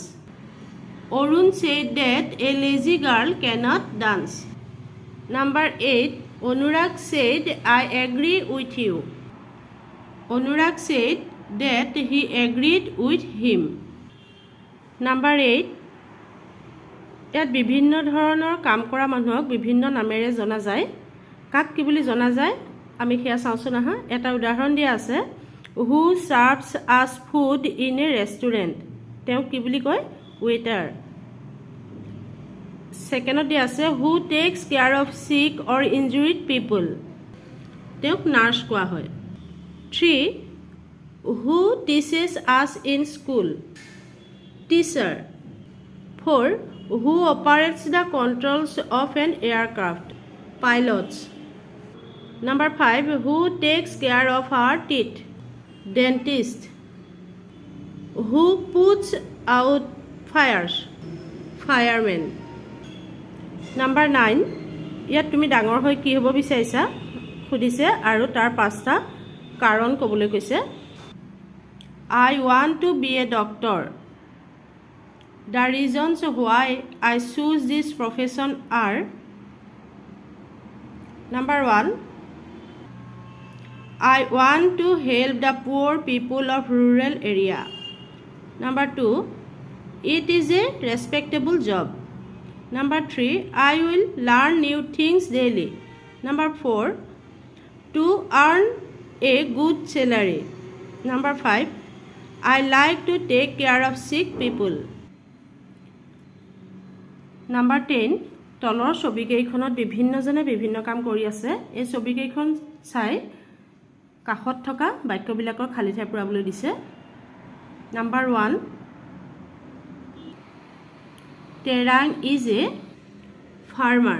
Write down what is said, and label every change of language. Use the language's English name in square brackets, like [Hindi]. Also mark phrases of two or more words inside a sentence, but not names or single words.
[English] Arun said that a lazy girl cannot dance. Number 8. Anurag said I agree with you. Anurag said that he agreed with him. Number 8. [Assamese] ইয়াত বিভিন্ন ধৰণৰ কাম কৰা মানুহক বিভিন্ন নামেৰে জনা যায় কাক কি বুলি জনা যায় আমি সেয়া চাওঁচোন আহা এটা উদাহৰণ দিয়া আছে [English] who serves us food in a restaurant [Assamese] তেওঁ কি বুলি কয় waiter সেকেন্ডত দিয়া আছে [English] who takes care of sick or injured people [Assamese] তেওঁক নাৰ্ছ কোৱা হয় [English] 3 who teaches us in school teacher 4 who operates the controls of an aircraft pilots. Number 5 who takes care of our teeth dentist. Who puts out fires fireman. [Assamese] Number 9 ইয়াত তুমি ডাঙৰ হৈ কি হ'ব বিচাৰিছা খুদিছে আৰু তাৰ পাঁচটা কাৰণ ক'বলৈ কৈছে [English] I want to be a doctor. The reasons why I choose this profession are Number 1 I want to help the poor people of rural area. Number 2 it is a respectable job. Number 3 I will learn new things daily. Number 4 to earn a good salary. Number 5 I like to take care of sick people. [Assamese] Number 10 তলৰ ছবিকেইখনত বিভিন্নজনে বিভিন্ন কাম কৰি আছে এই ছবিকেইখন চাই কাষত থকা বাক্যবিলাকৰ খালী ঠাই পূৰাবলৈ দিছে [English] Number 1 Terang is a farmer.